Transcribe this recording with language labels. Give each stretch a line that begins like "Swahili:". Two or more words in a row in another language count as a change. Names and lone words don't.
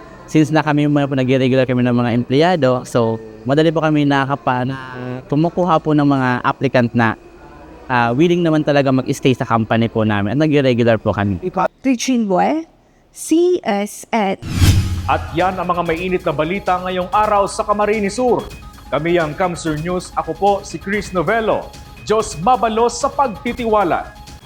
Filipino: Since na kami nag-regular kami ng mga empleyado, so madali po kami na kumukuha po ng mga applicant na willing naman talaga mag-stay sa company po namin at nag-regular po kami. Regine Bue, CSN. At yan ang mga may init na balita ngayong araw sa Camarines Sur. Kami ang Kamsur News. Ako po si Chris Novello.
Bikol: Diyos mabalos sa pagtitiwala.